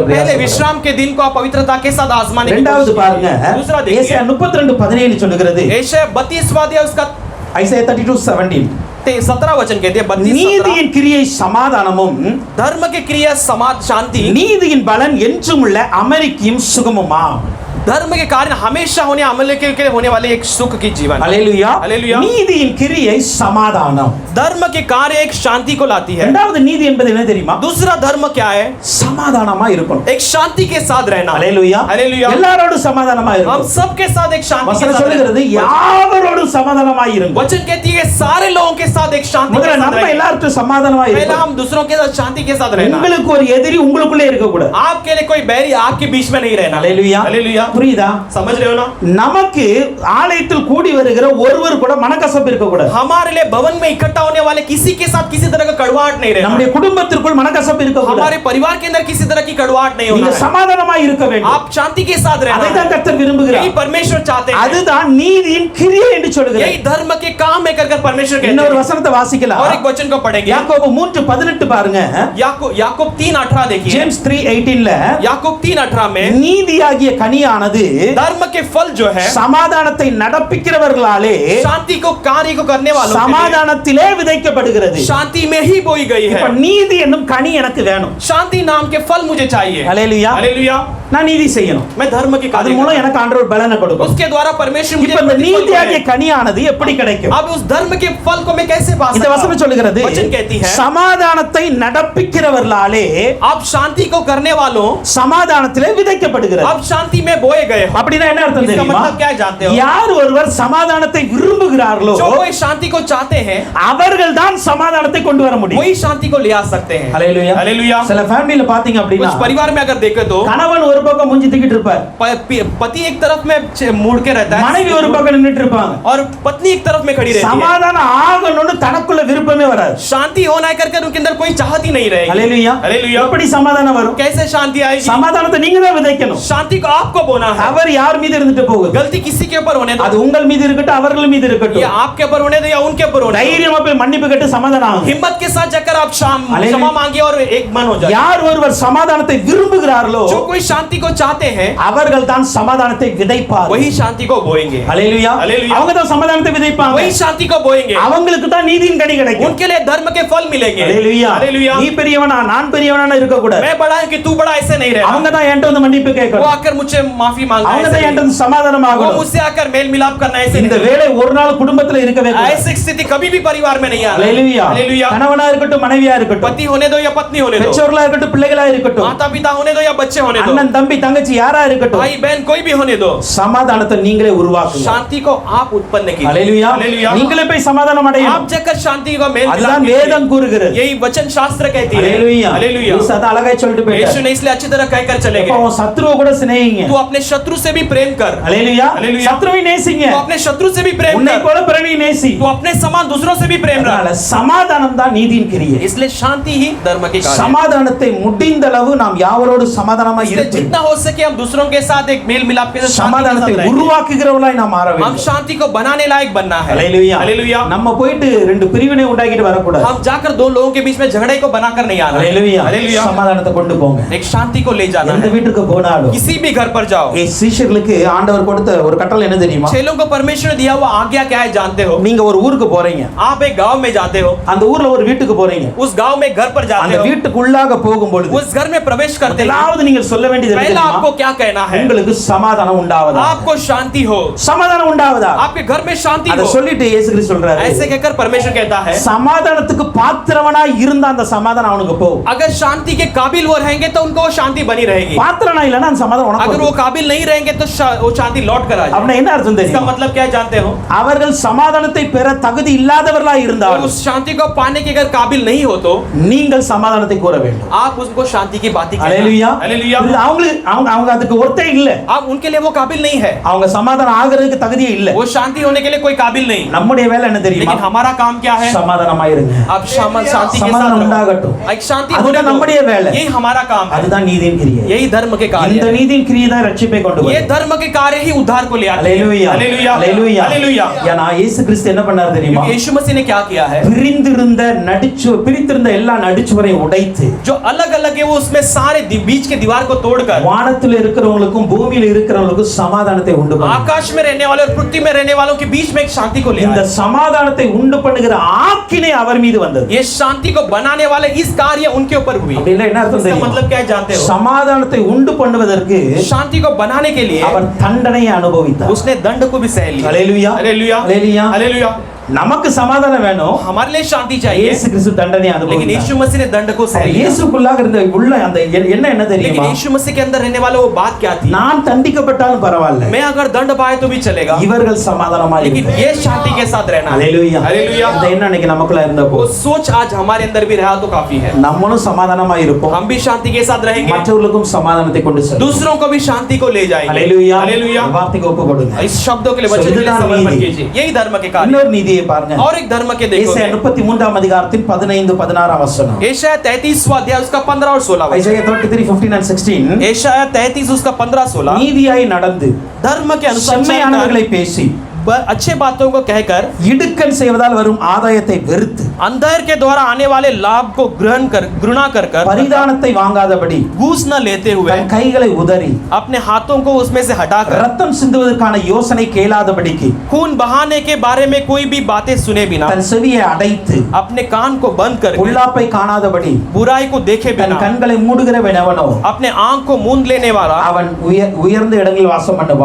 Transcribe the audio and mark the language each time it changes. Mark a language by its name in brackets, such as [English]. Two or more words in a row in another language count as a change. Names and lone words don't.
[Hindi] पहले [Tamil] பிரயாசப்படுங்க. [Hindi] विश्राम के दिन को आप पवित्रता के साथ आजमाने की [Tamil] இரண்டாவது [Hindi] कोशिश [Tamil] பாருங்க, [Hindi] कीजिए. दूसरा देखिए, [Tamil] ஏசாயா 32:17 சொல்லுகிறது. [Hindi] यशायाह 32 अध्याय उसका [Tamil] ஐசாயா 32:17 [Hindi] 17 वचन कहते हैं 32 [Tamil] நீதியின் கிரியை சமாதானமும் [Hindi] धर्म के क्रिया समाज शांति, [Tamil] நீதியின் பலன் என்றும் உள்ள அமெரிக்கையும் சுகமுமா. [Hindi] धर्म के कारण हमेशा होने अमल के होने वाले एक सुख की जीवन. [Tamil] ஹல்லேலூயா. ஹல்லேலூயா. நீதியின் கிரியை சமாதானம். [Hindi] धर्म के कार्य एक शांति को लाती है. [Tamil] இரண்டாவது நீதி என்பது என்ன தெரியுமா? [Hindi] दूसरा धर्म क्या है? [Tamil] சமாதானமா இருக்கணும். [Hindi] एक शांति के साथ रहना. [Tamil] ஹல்லேலூயா. ஹல்லேலூயா. எல்லாரோடும் சமாதானமா [Hindi] हम [Tamil] இருக்கணும். [Hindi] सबके साथ एक शांति के [Tamil] வசனம் [Hindi] साथ [Tamil] சொல்லுகிறது [Hindi] रहना. [Tamil] யாவரோடும் எல்லாரோடும் சமாதானமாய் இருங்க. [Hindi] वचन कहती है सारे लोगों के साथ एक शांति के [Tamil] முதல்ல [Hindi] साथ [Tamil] நம்ம [Hindi] रहें। [Tamil] எல்லார்ட்ட சமாதானமாய் [Hindi] पहला [Tamil] இருக்கணும். [Hindi] हम दूसरों के साथ शांति के साथ रहना। [Tamil] உங்களுக்கு ஒரு எதிரி உங்களுக்குள்ளே இருக்க கூடாது. [Hindi] आपके लिए कोई बैरी आपके बीच में नहीं रहना। [Tamil] ஹalleluya. [Hindi] हालेलुया। [Tamil] புரியுதா? [Hindi] समझ रहे हो ना? [Tamil] நமக்கு ஆலயத்தில் கூடி வருகிற ஒருவர் கூட மனக்கசப்பு இருக்க கூடாது. [Hindi] हमारे लिए भवन में इकट्ठा होने वाले किसी के साथ किसी तरह का कड़वाहट नहीं रहना। [Tamil] நம்முடைய குடும்பத்திற்குள் மனக்கசப்பு இருக்க கூடாது. [Hindi] हमारे परिवार के अंदर किसी तरह की कड़वाहट नहीं होना [Tamil] நீங்க [Hindi] है। [Tamil] சமாதானமாய் இருக்க வேண்டும். [Hindi] आप शांति के साथ रहना [Tamil] அதை [Hindi] है। [Tamil] தான் கர்த்தர் விரும்புகிறார். [Hindi] यही परमेश्वर चाहते हैं। [Tamil] அதுதான் நீதியின் கிரியை என்று சொல்கிறார். [Hindi] यही धर्म के काम है कर परमेश्वर कहते [Tamil] இன்னொரு [Hindi] हैं। [Tamil] வசனத்தை வாசிக்கலாம். [Hindi] और एक वचन को पढ़ेंगे। [Tamil] யாக்கோபு 3:18 பாருங்க. [Hindi] याकूब 3:18 देखिए। [Tamil] ஜேம்ஸ் 3:18ல [Hindi] याकूब 3:18 में [Tamil] நீதியாகிய கனியானது [Hindi] धर्म के फल जो है [Tamil] சமாதானத்தை நடப்பிக்கிறவர்களாலே [Hindi] शांति को कार्य को करने वालों के लिए [Tamil] சமாதானத்திலே விதைக்கப்படுகிறது. [Hindi] शांति में ही बोई गई है। [Tamil] இப்ப நீதி என்னும் கனி எனக்கு வேணும். [Hindi] शांति नाम के फल मुझे चाहिए। [Tamil] ஹalleluya. [Hindi] हालेलुया। [Tamil] நான் நீதி செய்யணும். [Hindi] मैं धर्म के [Tamil] அது [Hindi] कार्य [Tamil] மூலம் எனக்கு ஆண்டவர் பலனை கொடுப்பார். [Hindi] उसके द्वारा परमेश्वर मुझे [Tamil] இப்ப இந்த [Hindi] प्रतिफल [Tamil] நீதியாகிய [Hindi] देगा। [Tamil] கனியானது எப்படி கிடைக்கும்? [Hindi] अब उस धर्म के फल को मैं कैसे पा [Tamil] இந்த [Hindi] सकता [Tamil] வசனம் [Hindi] हूं? [Tamil] சொல்லுகிறது [Hindi] वचन कहती है [Tamil] சமாதானத்தை நடப்பிக்கிறவர்களாலே [Hindi] अब शांति को करने वालों [Tamil] சமாதானத்திலே விதைக்கப்படுகிறது. [Hindi] अब शांति में बोए गए हो। [Tamil] அப்படினா என்ன அர்த்தம் [Hindi] इसका [Tamil] தெரியுமா? [Hindi] मतलब क्या जानते हो? [Tamil] யார் ஒருவர் சமாதானத்தை விரும்புகிறார்களோ [Hindi] जो कोई शांति को चाहते हैं [Tamil] அவர்கள் தான் சமாதானத்தை கொண்டு வர முடியும். [Hindi] वही शांति को ले आ सकते हैं। [Tamil] ஹalleluya. [Hindi] हालेलुया। [Tamil] சில ஃபேமிலில பாத்தீங்க அப்படினா [Hindi] कुछ परिवार में अगर देखे तो [Tamil] கணவன் ஒரு பக்கம் மூஞ்சி தூக்கிட்டு இருப்பார். [Hindi] पति एक तरफ में मुड़ के रहता है [Tamil] மனைவி ஒரு பக்கம் நின்னுட்டு இருப்பாங்க. [Hindi] और पत्नी एक तरफ में खड़ी रहती है। [Tamil] சமாதானம் ஆகணும்னு தனக்குள்ள விருப்பமே வராது. [Hindi] शांति होना है करके उनके अंदर कोई चाहत ही नहीं रहेगी। [Tamil] ஹalleluya. [Hindi] हालेलुया। [Tamil] எப்படி சமாதானம் வரும்? [Hindi] कैसे शांति आएगी? [Tamil] சமாதானத்தை நீங்க தான் விதைக்கணும். [Hindi] शांति को आपको बोना है। [Tamil] அவர் யார் மீது இருந்துட்டு போகுது? [Hindi] गलती किसी के ऊपर होने दो। [Tamil] அது உங்கள் மீது இருக்கட்டும் அவர்கள் மீது [Hindi] ये [Tamil] இருக்கட்டும். [Hindi] आपके ऊपर होने दो या उनके ऊपर होने दो। [Tamil] தைரியமா போய் மன்னிப்பு கேட்டு சமாதானம் ஆகுங்க. [Hindi] हिम्मत के साथ जाकर आप हालेलुया। क्षमा मांगिए और एक मन हो जाए। [Tamil] யார் ஒருவர் சமாதானத்தை விரும்புகிறார்களோ [Hindi] जो कोई शांति को चाहते हैं [Tamil] அவர்கள் தான் சமாதானத்தை விதைப்பார்கள். [Hindi] वही शांति को बोएंगे। [Tamil] ஹalleluya. [Hindi] हालेलुया। [Tamil] அவங்க தான் சமாதானத்தை விதைப்பாங்க. [Hindi] वही शांति को बोएंगे। [Tamil] அவங்களுக்கு தான் நீதியின் கனி கிடைக்கும். [Hindi] उनके लिए धर्म के फल मिलेंगे। [Tamil] ஹalleluya. [Hindi] हालेलुया। [Tamil] நீ பெரியவனா நான் பெரியவனா இருக்க கூடாது. [Hindi] मैं बड़ा है कि तू बड़ा ऐसे नहीं रहना। [Tamil] அவங்க தான் என்கிட்ட வந்து மன்னிப்பு [Hindi] वो [Tamil] கேட்கணும். [Hindi] आकर मुझसे माफी मांगना [Tamil] அவங்க [Hindi] ऐसे [Tamil] தான் என்கிட்ட [Hindi] नहीं। [Tamil] வந்து சமாதானம் [Hindi] वो [Tamil] ஆகணும். [Hindi] मुझसे आकर मेल मिलाप करना ऐसे [Tamil] இந்த [Hindi] नहीं। [Tamil] வேலை ஒரு நாள் குடும்பத்துல இருக்கவே கூடாது. [Hindi] ऐसी स्थिति कभी भी परिवार में नहीं आना। [Tamil] ஹalleluya. [Hindi] हालेलुया। [Tamil] கணவனா இருக்கட்டும் மனைவியா இருக்கட்டும் [Hindi] पति होने दो या पत्नी होने दो, [Tamil] பெற்றோர்களா இருக்கட்டும் பிள்ளைகளா இருக்கட்டும் [Hindi] माता पिता होने दो या बच्चे होने दो, [Tamil] அண்ணன் தம்பி தங்கச்சி யாரா இருக்கட்டும் [Hindi] भाई बहन कोई भी होने दो, [Tamil] சமாதானத்தை நீங்களே உருவாக்குங்க. [Hindi] शांति को आप उत्पन्न कीजिए। [Tamil] ஹalleluya. [Hindi] हालेलुया। [Tamil] நீங்களே போய் சமாதானம் [Hindi] आप [Tamil] அடையணும். [Hindi] जाकर शांति का मेल मिलाप [Tamil] அதுதான் [Hindi] कीजिए। [Tamil] வேதம் கூறுகிறது. [Hindi] यही वचन शास्त्र कहती है। [Tamil] ஹalleluya. [Hindi] हालेलुया। [Tamil] இயேசு அத அழகாய் சொல்லிட்டு [Hindi] यीशु [Tamil] போயிட்டார். [Hindi] ने इसलिए अच्छी तरह कहकर चले [Tamil] அப்ப [Hindi] गए, [Tamil] உன் சத்ருவை கூட சிநேகிங்க. [Hindi] तू अपने शत्रु से भी प्रेम कर। [Tamil] ஹalleluya. [Hindi] हालेलुया। [Tamil] சத்ருவை நேசிங்க. [Hindi] तू अपने शत्रु से भी प्रेम [Tamil] உன்னை [Hindi] कर। [Tamil] போல பிறனை நேசி. [Hindi] तू अपने समान दूसरों से भी प्रेम [Tamil] அதனால [Hindi] रख। [Tamil] சமாதானம் தான் நீதியின் கிரியை. [Hindi] इसलिए शांति ही धर्म की कार्य है। [Tamil] சமாதானத்தை முடிந்த அளவு நாம் யாவரோடு சமாதானமா [Hindi] इसलिए [Tamil] இருப்போம். [Hindi] जितना हो सके हम दूसरों के साथ एक मेल मिलाप के साथ शांति के [Tamil] சமாதானத்தை [Hindi] साथ रहेंगे। [Tamil] உருவாக்குகிறவர்களாய் நாம் மாற [Hindi] हम [Tamil] வேண்டும். [Hindi] शांति को बनाने लायक बनना है। [Tamil] ஹalleluya. [Hindi] हालेलुया। [Tamil] நம்ம போயிட்டு ரெண்டு பிரிவினை உண்டாக்கிட்டு வரக்கூடாது. [Hindi] हम जाकर दो लोगों के बीच में झगड़े को बनाकर नहीं आना। [Tamil] ஹalleluya. [Hindi] हालेलुया। [Tamil] சமாதானத்தை கொண்டு போங்க. [Hindi] एक शांति को ले जाना [Tamil] எந்த [Hindi] है। [Tamil] வீட்டுக்கு போனாலும் [Hindi] किसी भी घर पर जाओ, [Tamil] சீஷர்களுக்கு ஆண்டவர் கொடுத்த ஒரு கட்டளை என்ன தெரியுமா? [Hindi] चेलों को परमेश्वर ने दिया हुआ आज्ञा क्या है जानते हो? [Tamil] நீங்க ஒரு ஊருக்கு போறீங்க. [Hindi] आप एक गांव में जाते हो, [Tamil] அந்த ஊர்ல ஒரு வீட்டுக்கு போறீங்க. [Hindi] उस गांव में घर पर जाते [Tamil] அந்த [Hindi] हो, [Tamil] வீட்டுக்குள்ளாக போகும்பொழுது [Hindi] उस घर में प्रवेश करते हैं, [Tamil] முதலாவது நீங்கள் சொல்ல வேண்டியது என்ன [Hindi] पहला [Tamil] தெரியுமா? [Hindi] आपको क्या कहना है? [Tamil] உங்களுக்கு சமாதானம் உண்டாவதா? [Hindi] आपको शांति हो, [Tamil] சமாதானம் உண்டாவதா? [Hindi] आपके घर में शांति [Tamil] அத [Hindi] हो। [Tamil] சொல்லிட்டு இயேசு கிறிஸ்து சொல்றாரு. [Hindi] ऐसे कहकर परमेश्वर कहता है, [Tamil] சமாதானத்துக்கு பாத்திரவனா இருந்த அந்த சமாதானம் அவனுக்கு போகும். [Hindi] अगर शांति के काबिल वो रहेंगे तो उनको वो शांति बनी रहेगी। [Tamil] பாத்திரனா இல்லனா அந்த சமாதானம் உனக்கு [Hindi] अगर वो [Tamil] வரும். [Hindi] काबिल नहीं रहेंगे तो वो शांति लौट कर आ जाएगी। [Tamil] அப்படினா என்ன அர்த்தம் [Hindi] इसका [Tamil] தெரியுமா? [Hindi] मतलब क्या है जानते हो? [Tamil] அவர்கள் சமாதானத்தை பெற தகுதி இல்லாதவர்களா [Hindi] और [Tamil] இருந்தாலும் [Hindi] उस शांति को पाने के अगर काबिल नहीं हो तो [Tamil] நீங்கள் சமாதானத்தை கூற வேண்டும். [Hindi] आप उनको शांति की बातें [Tamil] ஹalleluya. [Hindi] हालेलुया। [Tamil] அவங்க அதுக்கு ஒருத்தே இல்ல. [Hindi] आप उनके लिए वो काबिल नहीं है, [Tamil] அவங்க சமாதானம் ஆகிறதுக்கு தகுதியே இல்ல. [Hindi] वो शांति होने के लिए कोई काबिल नहीं। [Tamil] நம்முடைய வேலை என்ன தெரியுமா? [Hindi] लेकिन हमारा काम क्या है? [Tamil] சமாதானமா இருங்க. [Hindi] आप शांति के साथ [Tamil] சமாதானம் [Hindi] रहो। [Tamil] உண்டாகட்டும். [Hindi] एक शांति [Tamil] அதுதான் [Hindi] होने दो। [Tamil] நம்முடைய வேலை. [Hindi] यही हमारा काम है, [Tamil] அதுதான் நீதியின் கிரியை. [Hindi] यही धर्म के कार्य [Tamil] இந்த [Hindi] है। [Tamil] நீதியின் கிரியை தான் ரட்சிப்பை கொண்டு [Hindi] ये [Tamil] வரும். [Hindi] धर्म के कार्य ही उद्धार को ले आते हैं। [Tamil] ஹalleluya. [Hindi] हालेलुया। [Tamil] ஹalleluya. [Hindi] हालेलुया। [Tamil] ஏன்னா இயேசு கிறிஸ்து என்ன பண்ணார் தெரியுமா? [Hindi] क्योंकि यीशु मसीह ने क्या किया है? [Tamil] பிரித்திருந்த எல்லா நடிச்சுவரையும் உடைத்து [Hindi] जो अलग अलग है वो उसमें सारे बीच के दीवार को तोड़कर [Tamil] வானத்தில் இருக்கிறவங்களுக்கும் பூமியில் இருக்கிறவங்களுக்கும் சமாதானத்தை உண்டு பண்ணார். [Hindi] आकाश में रहने वाले और पृथ्वी में रहने वालों के बीच में एक शांति को ले [Tamil] இந்த [Hindi] आया। [Tamil] சமாதானத்தை உண்டு பண்ணுகிற ஆக்கினை அவர் மீது வந்தது. [Hindi] ये शांति को बनाने वाले इस कार्य उनके ऊपर हुई। [Tamil] அப்படினா என்ன அர்த்தம் [Hindi] इसका [Tamil] தெரியுமா? [Hindi] मतलब क्या है जानते हो? [Tamil] சமாதானத்தை உண்டு பண்ணுவதற்கு [Hindi] शांति को बनाने के लिए [Tamil] அவர் தண்டனையை அனுபவித்தார். [Hindi] उसने दंड को भी सह लिया। [Tamil] ஹalleluya. [Hindi] हालेलुया। [Tamil] ஹalleluya. [Hindi] हालेलुया। [Tamil] நமக்கு சமாதானம் வேணும். [Hindi] हमारे लिए शांति चाहिए, [Tamil] இயேசு கிறிஸ்து தண்டனை [Hindi] लेकिन [Tamil] அனுபவித்தார். [Hindi] यीशु मसीह ने दंड को सह लिया। [Tamil] இயேசுக்குள்ளாக இருந்த உள்ள அந்த என்ன [Hindi] लेकिन [Tamil] தெரியுமா? [Hindi] यीशु मसीह के अंदर रहने वाला वो बात क्या थी? [Tamil] நான் தண்டிக்கப்பட்டாலும் பரவாயில்ல, [Hindi] मैं अगर दंड पाए तो भी चलेगा, [Tamil] இவர்கள் சமாதானமா [Hindi] लेकिन [Tamil] இருப்பார்கள். [Hindi] ये शांति के साथ रहना। [Tamil] ஹalleluya. [Hindi] हालेलुया। [Tamil] இந்த எண்ணம் இன்னைக்கு நமக்குள்ள இருந்தப்போ [Hindi] वो सोच आज हमारे अंदर भी रहा तो काफी है। [Tamil] நம்மளும் சமாதானமா இருப்போம், [Hindi] हम भी शांति के साथ रहेंगे, [Tamil] மற்றவர்களுக்கும் சமாதானத்தை கொண்டு செல்வோம். [Hindi] दूसरों को भी शांति को ले जाएंगे। [Tamil] ஹalleluya. [Hindi] हालेलुया। வார்த்தைக்கு ஒப்பு கொடுங்க. इस शब्दों के लिए वचन के लिए समर्पण कीजिए। यही धर्म के कार्य। [Tamil] இன்னொரு நீதியை பாருங்க. [Hindi] और एक धर्म के देखो, [Tamil] ஏசாயா 33ஆம் அதிகாரத்தின் 15 16ஆம் வசனம். [Hindi] एशाया 33वां अध्याय उसका 15 और 16 वचन। [English] Isaiah 33:15 and 16. [Hindi] एशाया 33 उसका 15 16। [Tamil] நீதியாய் நடந்து [Hindi] धर्म के अनुसार [Tamil] செம்மையானவர்களை பேசி [Hindi] अच्छे बातों को कहकर [Tamil] இடுக்கண் செய்வதால் வரும் ஆதாயத்தை வெறுத்து [Hindi] अंधेर के द्वारा आने वाले लाभ को घृणा कर [Tamil] பரிதானத்தை வாங்காதபடி [Hindi] घूस न लेते हुए [Tamil] தன் கைகளை உதறி [Hindi] अपने हाथों को उसमें से हटाकर [Tamil] ரத்தம் சிந்துவதற்கான யோசனை கேளாதபடிக்கு [Hindi] खून बहाने के बारे में कोई भी बातें सुने बिना [Tamil] தன் செவியை அடைத்து [Hindi] अपने कान को बंद करके [Tamil] பொல்லாப்பை காணாதபடி [Hindi] बुराई को देखे [Tamil] தன் [Hindi] बिना [Tamil] கண்களை மூடுகிறவனவனோ [Hindi] अपने आंख को मूंद लेने वाला [Tamil] அவன் உயர்ந்த இடங்களில் வாசம் பண்ணுவான்.